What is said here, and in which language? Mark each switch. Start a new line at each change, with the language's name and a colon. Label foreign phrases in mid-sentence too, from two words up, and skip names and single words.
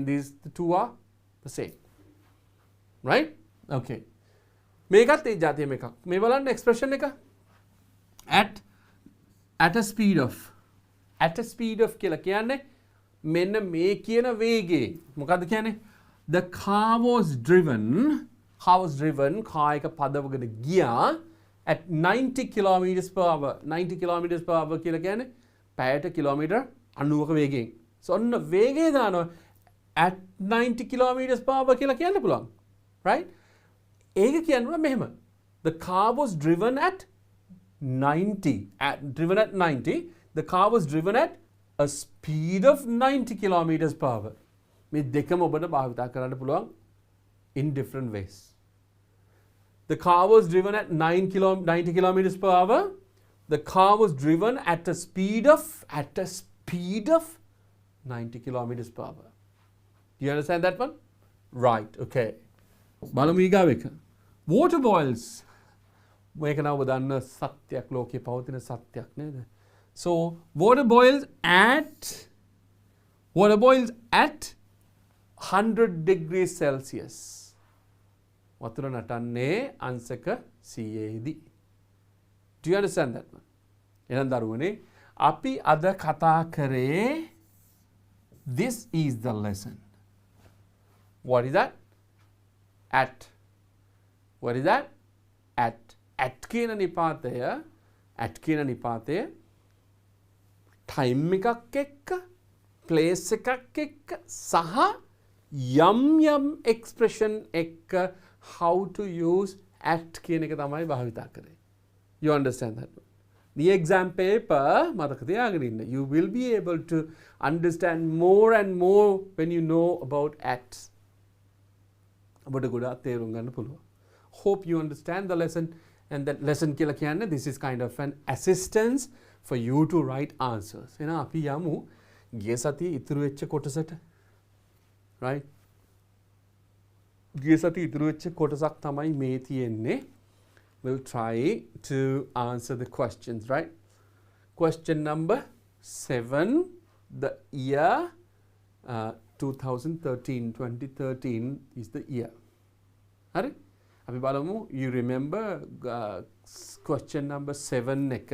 English: These the two are the same. Right?
Sinhala: Okay. මේකත් ඒ જાතියම එකක්. මේ බලන්න expression එක.
English: At a speed of. At a speed of
Sinhala: කියලා කියන්නේ මෙන්න මේ කියන වේගයේ. මොකද්ද කියන්නේ?
English: The car was driven.
Sinhala: car එක පදවගෙන ගියා
English: at 90 kilometers per hour. 90 kilometers per hour
Sinhala: කියලා කියන්නේ පැයට කිලෝමීටර් 90ක වේගයෙන්. So ඔන්න වේගය දානවා
English: at 90 kilometers per hour
Sinhala: කියලා කියන්න පුළුවන්. Right? ඒක කියනවා මෙහෙම.
English: The car was driven at 90. Driven at 90. The car was driven at a speed of 90 kilometers per hour.
Sinhala: මේ දෙකම ඔබට භාවිත කරන්න පුළුවන්
English: in different ways. The car was driven at 90 kilometers per hour. The car was driven at a speed of 90 kilometers per hour. Do you understand that one? Right,
Sinhala: okay. බලමු ඊගාව එක.
English: Water boils.
Sinhala: මේක නම් ඔබ දන්න සත්‍යයක් ලෝකේ පවතින සත්‍යයක් නේද?
English: So water boils at 100 degrees Celsius.
Sinhala: වතුර නටන්නේ අංශක 100දී.
English: Do you understand that one?
Sinhala: එහෙනම් දරුවනේ අපි අද කතා කරේ
English: this is the lesson. What is that? At. What is that? At
Sinhala: කියන නිපාතය time එකක් එක්ක place එකක් එක්ක සහ යම් expression එක්ක
English: how to use at
Sinhala: කියන එක තමයි භාවිතා කරේ.
English: You understand that? The exam paper
Sinhala: මතක තියාගෙන ඉන්න.
English: You will be able to understand more and more when you know about at.
Sinhala: ඔබට ගොඩාක් තේරුම් ගන්න පුළුවන්.
English: Hope you understand the lesson. And that lesson
Sinhala: කියලා කියන්නේ
English: this is kind of an assistance for you to write answers.
Sinhala: එහෙනම් අපි යමු ගිය සතියේ ඉතුරු වෙච්ච කොටසට.
English: Right?
Sinhala: ගිය සතියේ ඉතුරු වෙච්ච කොටසක් තමයි මේ තියෙන්නේ.
English: We'll try to answer the questions, right? Question number 7. The year 2013 is the year.
Sinhala: හරි? අපි බලමු
English: you remember question number 7 එක.